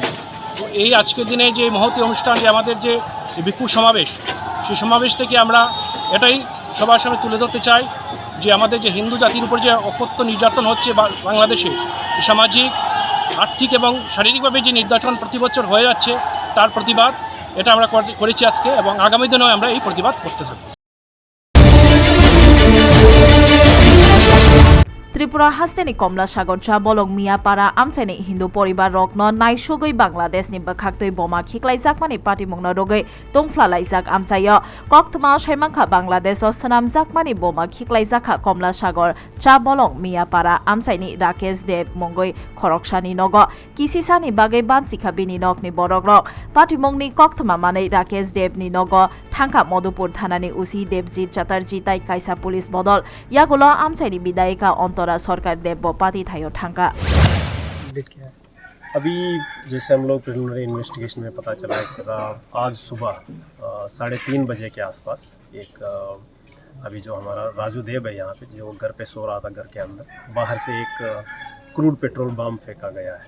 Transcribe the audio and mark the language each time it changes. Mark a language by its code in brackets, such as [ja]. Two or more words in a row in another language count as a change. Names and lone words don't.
[bn] তো এই আজকের দিনে যে মহতী অনুষ্ঠান, যে আমাদের যে বিক্ষোভ সমাবেশ, সেই সমাবেশ থেকে আমরা এটাই সবার সামনে তুলে ধরতে চাই যে আমাদের যে হিন্দু জাতির উপর যে অকথ্য নির্যাতন হচ্ছে বাংলাদেশে, সামাজিক, আর্থিক এবং শারীরিকভাবে যে নির্যাতন প্রতি বছর হয়ে যাচ্ছে তার প্রতিবাদ এটা আমরা করেছি আজকে, এবং আগামী দিনেও আমরা এই প্রতিবাদ করতে থাকব। [trp] त्रिपुरा हास्टेनि कमला सागर चा बलक मियापारा आमचाइनि हिन्दू परिवार रकनो नाइसुगै बांग्लादेशनि बखाक्तै बमा खिक्लाइजाकमानि पाटिमुंनो रगै तंफ्लालाइजाक आमचायो कक्तमा साइमाखा बांग्लादेश सनामजाकमानि बमा खिक्लाइजाखा कमला सागर चा बलक मियापारा आमचाइनि राकेश देव मंगै खरकसानि नग किसिसानि बागै बानसिखा बिनि नगनि बरक रक पाटिमुंनि कक्तमा मानै राकेश देवनि नग थांखा मधुपुर थानानि उसी देवजीत चटर्जी ताइ काइसा पुलिस बदल यागुलो आमचाइनि विधायिका अंतरा सरकार देव पाती थायो थांका। [hi] अभी जैसे हम लोग [en] preliminary investigation [hi] में पता चला है कि आज सुबह 3:30 बजे के आसपास एक अभी जो हमारा राजू देव है यहाँ पे, जो घर पे सो रहा था, घर के अंदर बाहर से एक [en] crude petrol bomb [hi] फेंका गया है।